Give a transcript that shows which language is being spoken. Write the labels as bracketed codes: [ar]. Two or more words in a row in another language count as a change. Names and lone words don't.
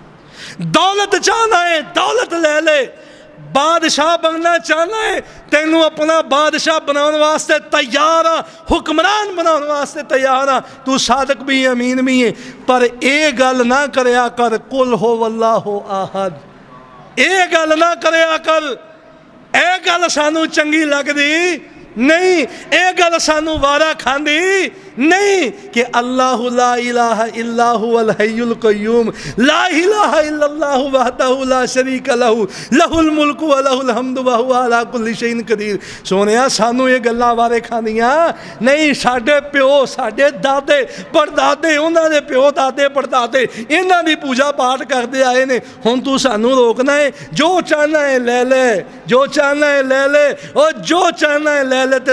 [pa] ਦੌਲਤ ਚਾਹਨਾ ਹੈ ਦੌਲਤ ਲੈ ਲੈ, ਬਾਦਸ਼ਾਹ ਬਣਨਾ ਚਾਹਨਾ ਹੈ ਤੈਨੂੰ ਆਪਣਾ ਬਾਦਸ਼ਾਹ ਬਣਾਉਣ ਵਾਸਤੇ ਤਿਆਰ ਹਾਂ, ਹੁਕਮਰਾਨ ਬਣਾਉਣ ਵਾਸਤੇ ਤਿਆਰ ਹਾਂ। ਤੂੰ ਸਾਦਿਕ ਭੀ ਅਮੀਨ ਭੀ ਹੈਂ, ਪਰ ਇਹ ਗੱਲ ਨਾ ਕਰਿਆ ਕਰ [ar] قل هو الله أحد, [pa] ਇਹ ਗੱਲ ਨਾ ਕਰਿਆ ਕਰ। ਇਹ ਗੱਲ ਸਾਨੂੰ ਚੰਗੀ ਲਗਦੀ ਨਹੀਂ, ਇਹ ਗੱਲ ਸਾਨੂੰ ਵਾਰਾ ਖਾਂਦੀ ਨਹੀਂ ਕਿ [ar] الله لا إله إلا هو الحي القيوم لا إله إلا الله وحده لا شريك له له الملك وله الحمد وهو على كل شيء قدير. [pa] ਸੋਹਣਿਆ ਸਾਨੂੰ ਇਹ ਗੱਲਾਂ ਵਾਰੇ ਖਾਂਦੀਆਂ ਨਹੀਂ। ਸਾਡੇ ਪਿਓ, ਸਾਡੇ ਦਾਦੇ ਪੜਦਾਦੇ, ਉਨ੍ਹਾਂ ਦੇ ਪਿਓ ਦਾਦੇ ਪੜਦਾਦੇ ਇਨ੍ਹਾਂ ਦੀ ਪੂਜਾ ਪਾਠ ਕਰਦੇ ਆਏ ਨੇ। ਹੁਣ ਤੂੰ ਸਾਨੂੰ ਰੋਕਣਾ ਹੈ? ਜੋ ਚਾਹਨਾ ਹੈ ਲੈ ਲੈ, ਜੋ ਚਾਹਨਾ ਹੈ ਲੈ ਲੈ, ਔਰ ਜੋ ਚਾਹਨਾ ਹੈ ਲੈ ਲੈ।